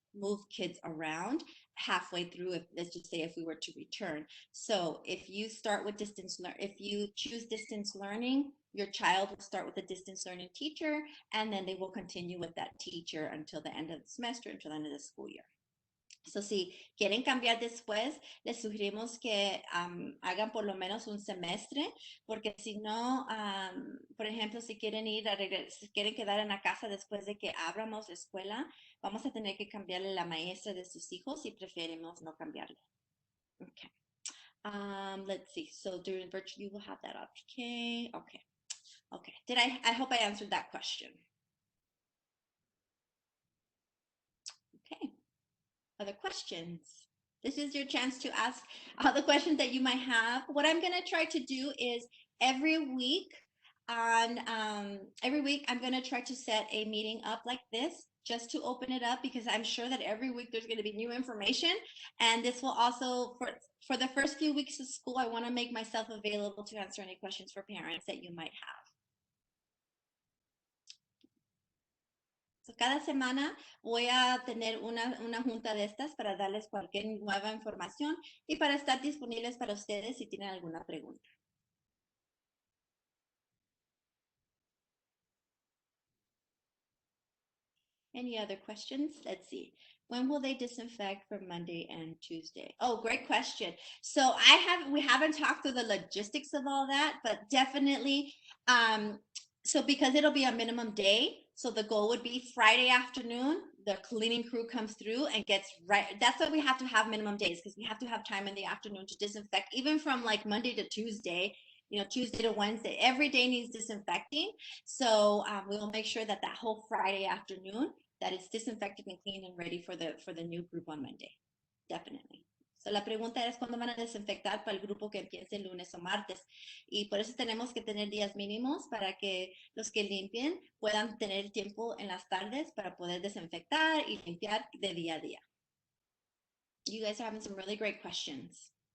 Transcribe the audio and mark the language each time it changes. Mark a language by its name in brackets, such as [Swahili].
[English] move kids around halfway through, if let's just say if we were to return. So if you start with if you choose distance learning, your child will start with a distance learning teacher, and then they will continue with that teacher until the end of the semester, until the end of the school year. [Spanish] So, si quieren cambiar después, les sugerimos que hagan por lo menos un semestre, porque si no, por ejemplo, si quieren si quieren quedar en la casa después de que abramos la escuela, vamos a tener que cambiarle la maestra de sus hijos y preferimos no cambiarle. [English] Okay. Let's see. So during virtual, you will have that option. Okay. Okay. Okay. I hope I answered that question. Okay. Other questions? This is your chance to ask the questions that you might have. What I'm going to try to do is every week I'm going to try to set a meeting up like this just to open it up, because I'm sure that every week there's going to be new information. And this will also, for the first few weeks of school, I want to make myself available to answer any questions for parents that you might have. [Spanish] So, cada semana voy a tener una junta de estas para darles cualquier nueva información y para estar disponibles para ustedes si tienen alguna pregunta. [English] Any other questions? Let's see. When will they disinfect for Monday and Tuesday? Oh, great question. So we haven't talked through the logistics of all that, but definitely, so because it'll be a minimum day, so the goal would be Friday afternoon, the cleaning crew comes through and gets right. That's why we have to have minimum days, because we have to have time in the afternoon to disinfect, even from like Monday to Tuesday, Tuesday to Wednesday, every day needs disinfecting. So we will make sure that whole Friday afternoon, that it's disinfected and clean and ready for the new group on Monday. Definitely. [Spanish] So la pregunta es cuándo van a desinfectar para el grupo que empiece el lunes o martes. Y por eso tenemos que tener días mínimos para que los que limpien puedan tener tiempo en las tardes para poder desinfectar y limpiar de día a día. [English] You guys are having some really great questions.